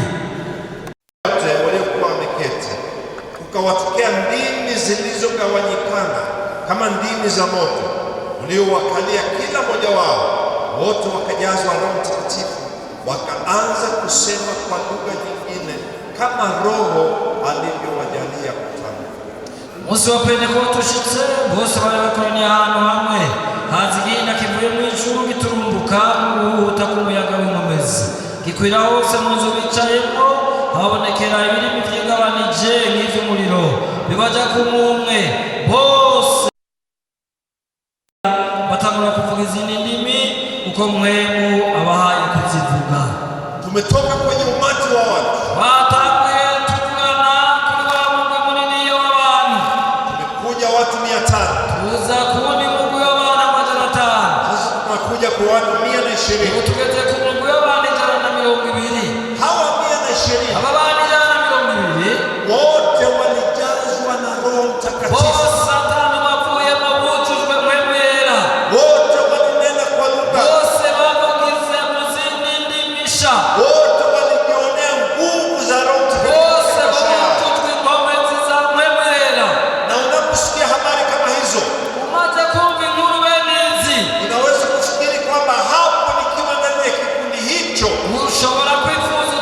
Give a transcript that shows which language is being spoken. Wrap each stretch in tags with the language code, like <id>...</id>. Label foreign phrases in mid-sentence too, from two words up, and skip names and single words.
<sw>Wote waliokuwa wameketi, kukawatokea ndimi zilizogawanyikana kama ndimi za moto uliowakalia kila mmoja wao. Wote wakajazwa Roho Mtakatifu, wakaanza kusema kwa lugha nyingine kama Roho alivyowajalia kutamka.</sw> <rn>umunsi wa Pentekote ushitse, bose bari bakoraniye ahantu hamwe, haza igihina kivuye mu ijuru giturumbuka nk'uhuhuta k'umuyaga w'inkomezi, gikwira hose mu nzu bicayemo. habonekera ibirimi byigabanije nk'ivy'umuriro bibaja ku mumwe, bose batangura kuvuga izindi ndimi uko mpwemu abahaye kuzivuga.</rn> <sw>Tumetoka kwenye umati wa watu,</sw> <rn>batanguye tuvugana kuri wa mugwi munini w'abantu,</rn> <sw>tumekuja watu 500,</sw> <rn>tuza kuwundi mugwi w'abantu 500.</rn> <sw>sasa tunakuja kwa watu 120.</sw> <rn>ubu tugeze ku mugwi w'abantu 120.</rn> <sw>Hawa 120</sw> <rn>aba bantu 120</rn> <sw>wote walijazwa na Roho Mtakatifu,</sw> <rn>bose atanu bavuyemo bujujwe mpwemu yera,</rn> <sw>wote walinena kwa lugha,</sw> <rn>bose bavugize mu zindi ndimisha,</rn> <sw>wote walijionea nguvu za Roho</sw> <rn>bose</rn> <sw>Mtakatifu.</sw> <rn>bujujwe inkomezi za mpwemu yera.</rn> <sw>Na unaposikia habari kama hizo,</sw> <rn>umaze kumva inkuru bene izi,</rn> <sw>unaweza kufikiri kwamba hapo nikiwa ndani ya kikundi hicho</sw> <rn>ushobora kwifuza</rn>